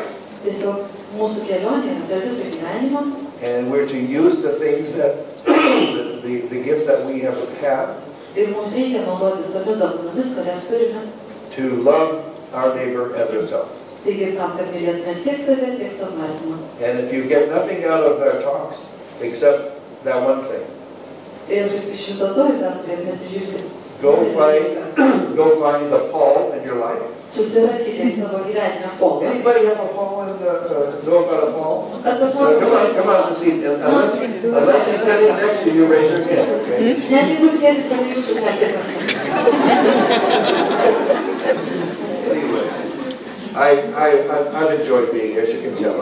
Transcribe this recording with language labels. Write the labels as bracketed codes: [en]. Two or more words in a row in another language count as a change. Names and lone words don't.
[lt] Tiesiog mūsų kelionė yra per visą gyvenimą. [en] And we're to use the things that, the gifts that we have. [lt] Ir mums reikia naudotis tomis dovanomis, kurias turime. [en] To love our neighbor as ourselves. [lt] Taigi tam, kad mylėtume tiek save, tiek savo artimą. [en] And if you get nothing out of their talks except that one thing. [lt] Ir iš viso to jūs dar turėtumėte išgirsti. [en] Go find the Paul in your life. [lt] Susiraskite savo gyvenime Paulą. [en] Anybody have a Paul and know about a Paul? Come on, see. Unless he's sitting next to you, raise your hand. Okay? Anyway, I've enjoyed being here, as you can tell.